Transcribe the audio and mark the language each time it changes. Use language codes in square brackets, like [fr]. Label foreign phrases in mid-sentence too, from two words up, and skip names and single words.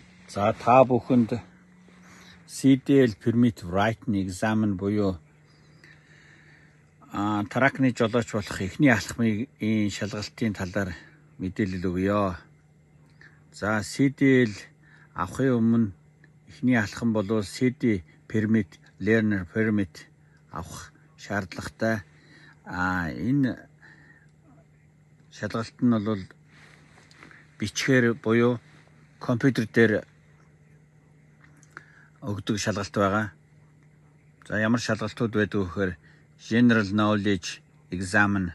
[mn] За та бүхэнд [en] CDL permit writing exam [mn] буюу тракны жолооч болох эхний алхмын шалгалтын талаар мэдээлэл өгье. За CDL авахын өмнө эхний алхам бол [en] CD permit, learner permit [mn] авах шаардлагатай. Энэ шалгалт нь бол бичгээр буюу компьютер дээр өгдөг шалгалт байгаа. За ямар шалгалтууд байдаг вэ гэхээр [en] General Knowledge Exam.